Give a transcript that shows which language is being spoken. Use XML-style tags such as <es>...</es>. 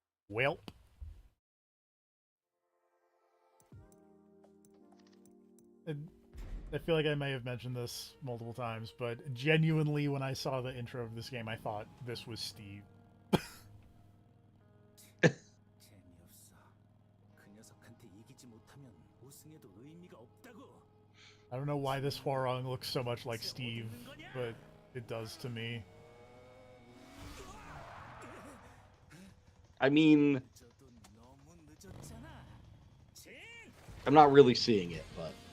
<en>Welp. I feel like I may have mentioned this multiple times, but genuinely, when I saw the intro of this game, I thought this was Steve.</en> <ko>재미없어. 그 녀석한테 이기지 못하면 우승해도 의미가 없다고.</ko> <en>I don't know why this Hwarong looks so much like Steve, but it does to me. I mean,</en> <ko>늦어도 너무 늦었잖아. 진!</ko> <en>I'm not really seeing it, but</en>